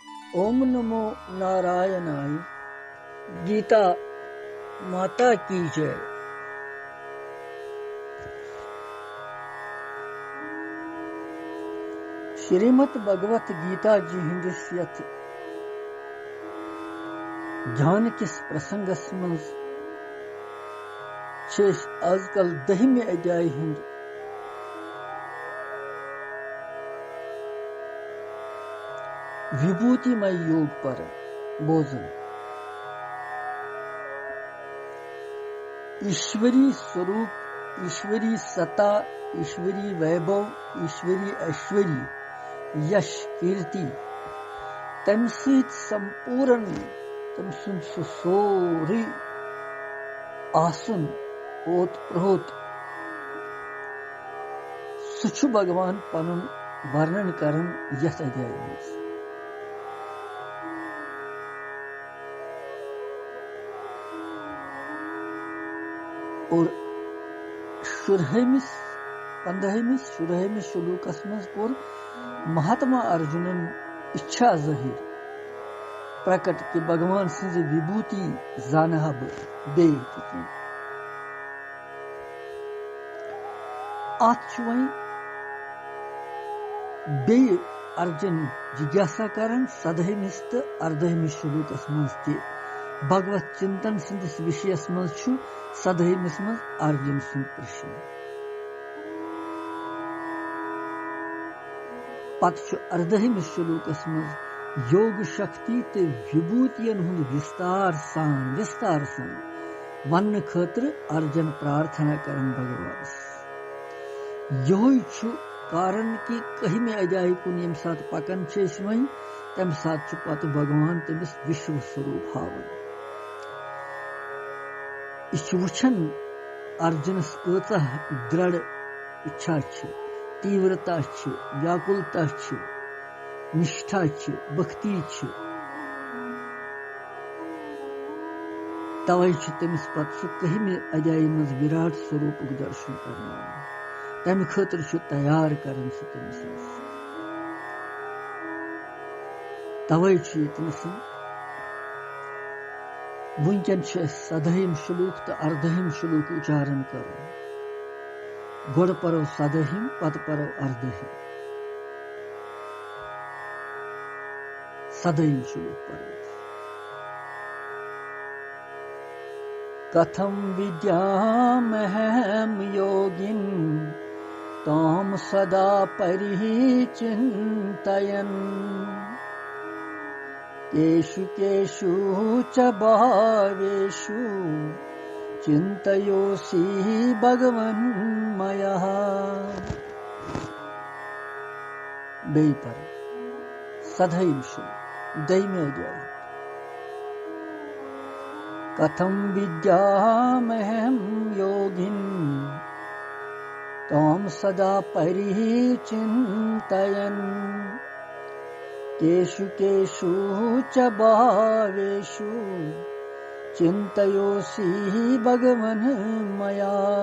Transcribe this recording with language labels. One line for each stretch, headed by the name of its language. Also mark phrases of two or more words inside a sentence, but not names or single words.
Sanskrit: ओम नमो नारायणाय।
Hindi: गीता माता की जय।
Kashmiri: श्रीमद् भगवत गीता जी हिंदिस यथ ध्यान किस प्रसंगस मज आजकल 10वें अध्याय हुंद विभूतिमय योग पर बोजन। ईश्वरी स्वरूप, ईश्वरी सत्ता, ईश्वरी वैभव, ईश्वरी ऐश्वर्य, यश, कीर्ति तम सहित संपूर्ण तम सुन सोरी आसन ओत प्रोत सुछ भगवान पनुन वर्णन करन यथ अध्याय में। और 15वें श्लोकस मज कोर महात्मा अर्जुनन इच्छा जाहिर प्रकट कि भगवान सिंह विभूति जानहा बे वही बे अर्जुन जिज्ञासा करन 17वें तो 18वें श्लोकस मज ते भगवत चिंतन सिंदिस विषयस मज 17वें मज अर्जुन सुन प्रश्न। पत 18वें श्लोकस मज योग शक्ति ते विभूतियन हुंद विस्तार सान वन खतर अर्जुन प्रार्थना करन भगवान। यही कारण कि कहिमे अध्याय कुन यम साथ पकन वही तम साथ पत भगवान तमिस विश्व स्वरूप हावन। वुछन अर्जुनस कचा दृढ़ इच्छा, तीव्रता, व्याकुलता, निष्ठा, भक्ति, तवै तमिस पत सु कहिमे अध्याय मज विराट स्वरूप दर्शन करना तम खतर तैयार करन सु तमिस। तवै यतनस वुनकन 17वें श्लोक तो 18वें श्लोक उच्चारण कर। गोड़ परो 17वें पत परो 18वें। 17वें श्लोक पर
Sanskrit: कथम विद्यामहम योगिन ताम सदा परिचिन्तयन् केषु केषु च भावेषु चिन्तयोऽसि भगवन् मया।
Kashmiri: बेई पर 17वें श्लोक 10वें अध्याय।
Sanskrit: कथम विद्यामहम योगिन ताम सदा परिचिन्तयन् केषु केषु च भावेषु चिन्तयोऽसि भगवन् मया।